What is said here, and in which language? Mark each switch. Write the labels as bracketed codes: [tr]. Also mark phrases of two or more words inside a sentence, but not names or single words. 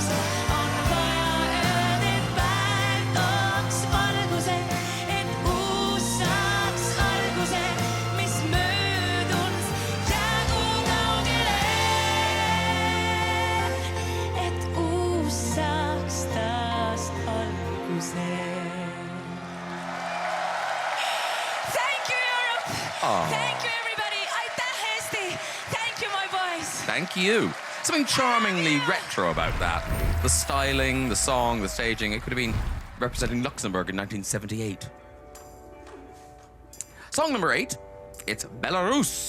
[et] On vaja ööd, et päev tooks valguse, et uus saaks alguse, mis mööduns jäägu kaugele. Et uus saaks taas alguse. [en] Thank you, Europe! Thank you, everybody! [et] Aitäh, Eesti! [en] Thank you, my boys! Thank you. Something charmingly retro about that. The styling, the song, the staging. It could have been representing Luxembourg in 1978. Song number 8, it's Belarus.